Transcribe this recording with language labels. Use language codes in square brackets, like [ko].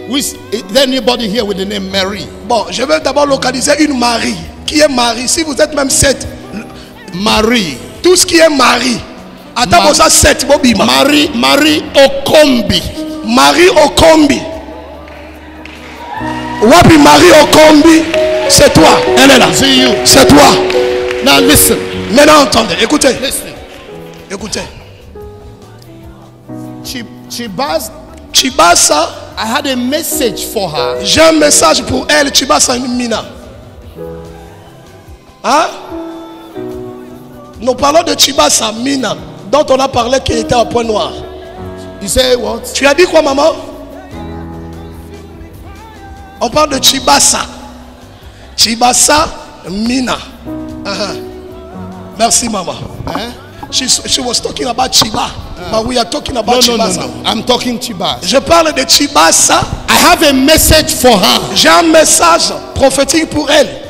[en] Is there anybody here with the name Mary? [fr] Bon, je vais d'abord localiser une Marie. Qui est Marie? Si vous êtes même 7, Marie. tout ce qui est Marie. Attends, vous êtes 7, Bobima. Marie Okombi. Marie Okombi. [sw] Wapi [fr] Marie Okombi? C'est toi. Elle est là. [en] See you. [fr] C'est toi. [en] Now listen. [fr] Maintenant, entendez. Écoutez. [en] Listen. [fr] Écoutez. Chibas. Chibasa. [en] I had a message for her. [fr] J'ai un message pour elle. Chibasa Mina. Hein? Nous parlons de Chibasa Mina, dont on a parlé qu'il était à Pointe-Noire. [en] You say what? [fr] Tu as dit quoi, maman? On parle de Chibasa. Chibasa Mina. Merci, maman. [en] She was talking about Chiba, but we are talking about Chibasa. No. I'm talking Chibas. [fr] Je parle de Chibasa. [en] I have a message for her. [fr] J'ai un message prophétique pour elle.